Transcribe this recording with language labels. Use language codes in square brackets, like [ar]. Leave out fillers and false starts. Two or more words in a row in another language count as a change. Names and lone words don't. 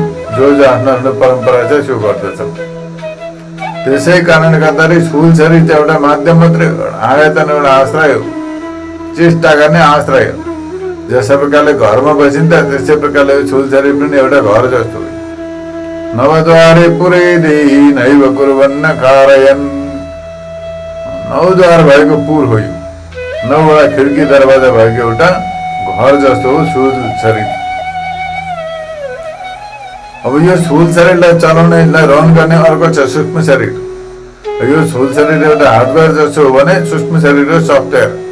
[ne] जो आफ्नो आफ्नो परम्परा छ त्यो गर्दछन्। त्यसै कारणले गर्दाखेरि स्थूल शरीर चाहिँ एउटा माध्यम मात्रै, आयतन, एउटा आश्रय हो, चेष्टा गर्ने आश्रय हो। जसै प्रकारले घरमा बसिन्छ त्यसै प्रकारले स्थूल शरीर पनि एउटा घर जस्तो हो। [sa] नवद्वारे पुरै देही नैव कुर्वन्न कारयन्। [ne] 9 द्वार भएको पुर हो यो। 9वटा खिड्की दरवाजा भएको एउटा घर जस्तो हो स्थूल शरीर। अब यो स्थूल शरीरलाई चलाउने, यसलाई रन गर्ने अर्को छ सूक्ष्म शरीर। यो स्थूल शरीर एउटा हार्डवेयर जस्तो हो भने सूक्ष्म शरीर हो सफ्टवेयर।